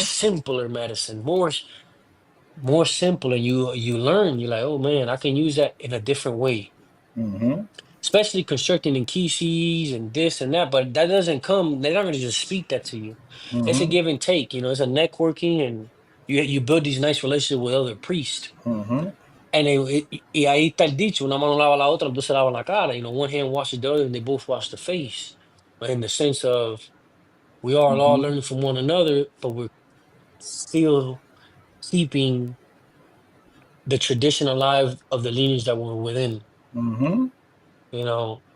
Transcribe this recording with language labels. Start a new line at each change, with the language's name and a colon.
English: simpler medicine, more simple, and you learn. You're like, oh man, I can use that in a different way. mhm, Especially constructing in key and this and that, but that doesn't come. They're not gonna just speak that to you. It's a give and take. It's a networking, and you build these nice relationships with other priests. mhm,
Spanish: Y ahí está el dicho, una mano lava la otra, los dos se lavan la cara.
English: One hand washes the other, and they both wash the face. But in the sense of we are all mhm, learning from one another, but we're still keeping the tradition alive of the lineage that we're within. mhm. You know,